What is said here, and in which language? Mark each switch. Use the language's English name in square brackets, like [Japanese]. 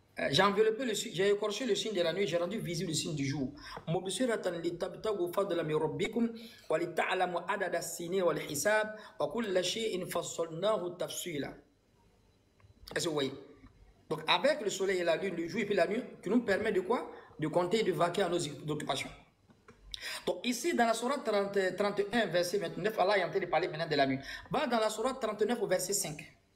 [French] J'ai enveloppé j'ai écorché le signe de la nuit, j'ai rendu visible le signe du jour. [Arabic] مبصرة لتبتغوا فضلا من ربكم ولتعلموا عدد السنين والحساب وكل شيء فصلناه تفصيلا. [French] Est-ce que vous voyez? Donc avec le soleil et la lune, le jour et puis la nuit, qui nous permet de quoi? De compter et de vaquer à nos occupations. Donc ici dans la sourate 31 verset 29, Allah est en train de parler maintenant de la nuit. Va dans la sourate 39 au verset 5.